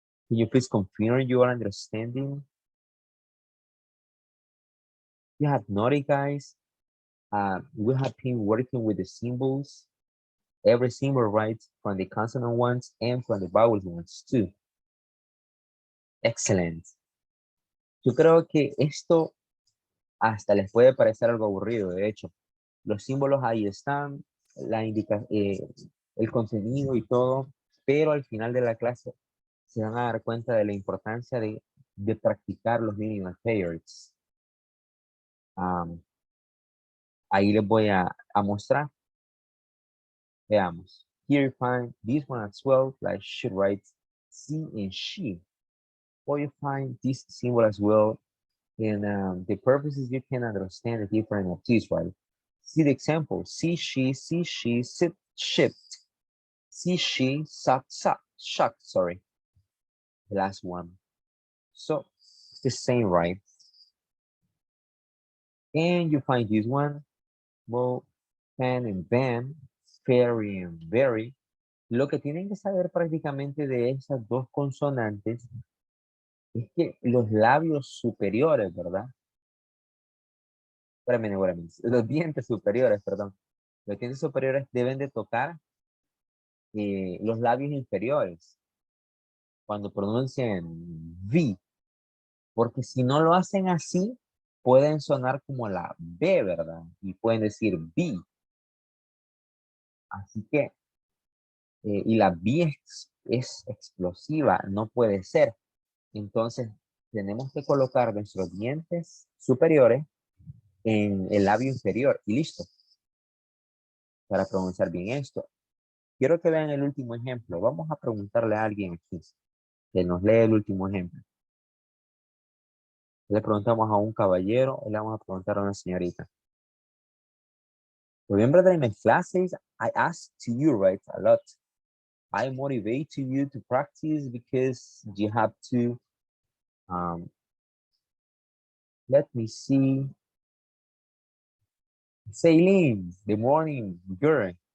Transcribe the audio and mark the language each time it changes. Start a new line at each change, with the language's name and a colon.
English: Can you please confirm you are understanding? You have noted, guys. We have been working with the symbols. Every symbol, right? From the consonant ones and from the vowel ones too. Excellent.
Spanish: Yo creo que esto hasta les puede parecer algo aburrido, de hecho. Los símbolos ahí están, el contenido y todo, pero al final de la clase se van a dar cuenta de la importancia de practicar los minimal pairs. Ahí les voy a mostrar. Veamos.
English: Here you find this one as well, like should write C and she. Or you find this symbol as well. And the purpose is you can understand the difference of these, right? See the example. See, she, sit, shipped. See, she, suck, shuck, sorry. The last one. So it's the same, right? And you find this one. Well, fan and van, fairy and very.
Spanish: Lo que tienen que saber prácticamente de esas dos consonantes es que los labios superiores, ¿verdad? Espérame. Los dientes superiores, perdón. Los dientes superiores deben de tocar los labios inferiores cuando pronuncian V, porque si no lo hacen así, pueden sonar como la B, ¿verdad? Y pueden decir B. Así que y la B es explosiva, no puede ser. Entonces, tenemos que colocar nuestros dientes superiores en el labio inferior y listo, para pronunciar bien esto. Quiero que vean el último ejemplo. Vamos a preguntarle a alguien aquí que nos lee el último ejemplo. Le preguntamos a un caballero y le vamos a preguntar a una señorita.
English: Remember that in my classes, I ask to you, right, a lot. I motivate you to practice because you have to, let me see, Celine, the morning girl.